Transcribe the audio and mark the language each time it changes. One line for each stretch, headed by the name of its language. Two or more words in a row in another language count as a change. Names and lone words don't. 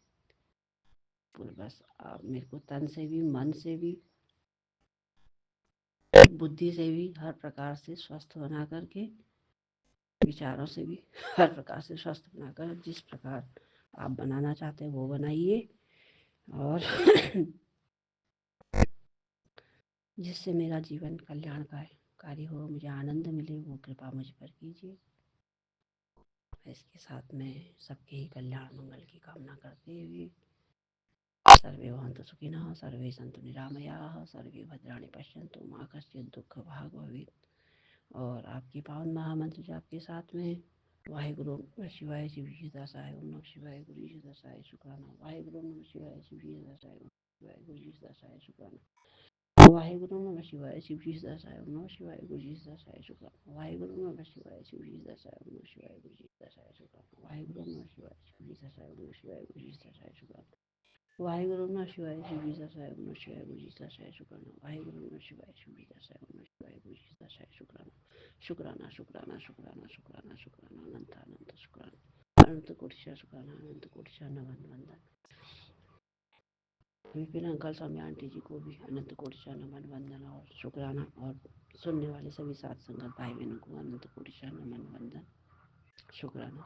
Hindi: बस आप मेरे को तन से भी मन से भी बुद्धि से भी हर प्रकार से स्वस्थ बना करके, विचारों से भी हर प्रकार से स्वस्थ बनाकर जिस प्रकार आप बनाना चाहते हैं वो बनाइए। और जिससे मेरा जीवन कल्याणकारी हो, मुझे आनंद मिले, वो कृपा मुझ पर कीजिए। इसके साथ में सबके ही कल्याण मंगल की कामना करते हुए
Sanskrit: सर्वे भवन्तु सुखिनः, सर्वे सन्तु निरामयाः, सर्वे भद्राणि पश्यन्तु मा कश्चित् दुःख भाग् भवेत्।
Hindi: और आपके पावन महामंत्र जाप के साथ में वाहेगुरु नमः शिवाय, शिव जी दासाय, ओम नमः शिवाय, गुरु जी दासाय, शुक्राना। वाहेगुरु नमः शिवाय, शिव जी दासाय, ओम शिवाय, गुरु जी दासाय, शुक्राना। वाहेगुरु नमः शिवाय, शिव जी दासाय, ओम नमः शिवाय, गुरु जी दासाय, शुक्राना। वाहेगुरु नमः शिवाय, शिव जी दासाय, ओम नमः शिवाय, गुरु जी दासाय, शुक्राना। वाहेगुरु नमः शिवाय, शिव जी दासाय, ओम नमः शिवाय, गुरु जी दासाय, शुक्राना। वाहेगुरु नमः शिवाय, शिव जी दासाय, ओम नमः शिवाय, गुरु जी दासाय, शुक्राना। वाहेगुरु नमः शिवाय, शिव जी दासाय, ओम नमः शिवाय, गुरु जी दासाय, शुक्राना। शुक्राना शुक्राना शुक्राना शुक्राना शुक्राना अनंत अनंत शुक्राना। अनंत कोटि शुक्राना, अनंत कोटि नमन वंदन। विपिन अंकल स्वामी आंटी जी को भी अनंत कोटि नमन वंदन और शुक्राना। और सुनने वाले सभी साथ संगत भाई बहनों को अनंत कोटि नमन वंदन शुक्राना।